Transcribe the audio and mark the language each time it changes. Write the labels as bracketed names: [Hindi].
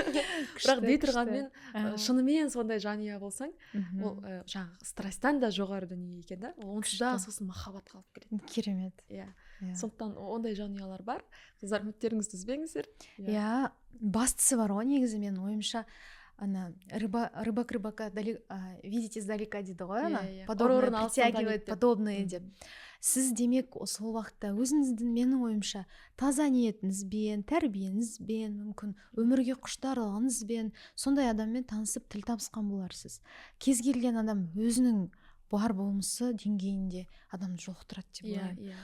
[Kazakh] Бірақ дей тұрғанмен шынымен сондай жанұя болсаң, ол жаңағы стресстан да жоғары дүние екен да. Онсыз да сосын махаббат қалып келеді. Керемет. Сондықтан ондай жанұялар бар. Сіздер үміттеріңізді үзбеңіздер. Бастысы бар ғой негізі менің ойымша. [Russian] Ана рыбак рыбака видеть издалека дейді ғой, ана подобное притягивает подобное деп. [Kazakh] Сіз демек сол уақытта өзіңіздің менің ойымша таза ниетіңізбен, тәрбиеңізбен, мүмкін өмірге құштарлығыңызбен сондай адаммен танысып тіл табысқан боларсыз. Кез келген адам өзінің бар болмысы деңгейінде адамды жолықтырады деп ойлаймын.